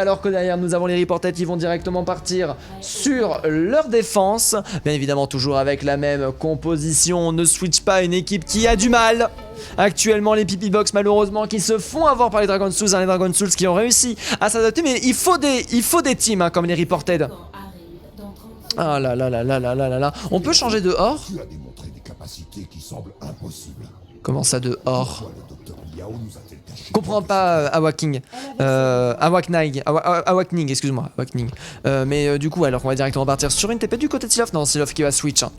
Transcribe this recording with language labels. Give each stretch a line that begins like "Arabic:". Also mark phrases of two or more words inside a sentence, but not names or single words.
French: Alors que derrière, nous avons les Reported qui vont directement partir sur leur défense. Bien évidemment, toujours avec la même composition. On ne switch pas une équipe qui a du mal. Actuellement les Pipi Box malheureusement qui se font avoir par les Dragon Souls, hein, les Dragon Souls qui ont réussi à s'adapter, mais il faut des teams hein, comme les Reported. Ah là là là là là là là. On peut changer de or. Tu as démontré des capacités qui semblent impossibles. Comment ça de or? Pourquoi le docteur Liao nous a-t-il caché Je comprends pas Awakening, excuse-moi, Awakening. Mais du coup, alors qu'on va directement partir sur une TP du côté de Silov. Non, Silov qui va switch. Hein.